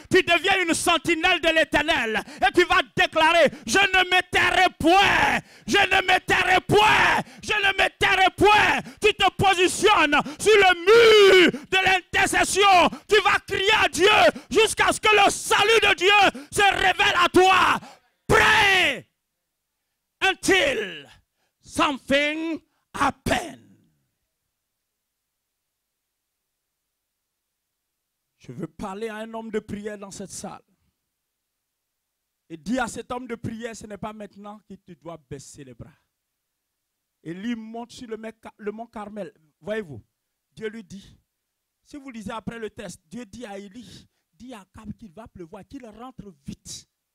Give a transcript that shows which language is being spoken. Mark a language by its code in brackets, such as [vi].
[fr] Tu deviens une sentinelle de l'Éternel et tu vas déclarer, je ne me tairai point, je ne me tairai point, je ne me tairai point. Tu te positionnes sur le mur de l'intercession. Tu vas crier à Dieu jusqu'à ce que le salut de Dieu se révèle à toi. [en] Pray until something happens. [fr] Je veux parler à un homme de prière dans cette salle. Et dire à cet homme de prière, ce n'est pas maintenant que tu dois baisser les bras. Élie monte sur le mont Carmel. Voyez-vous, Dieu lui dit, si vous lisez après le texte, Dieu dit à Élie, dit à Akab qu'il va pleuvoir, qu'il rentre vite.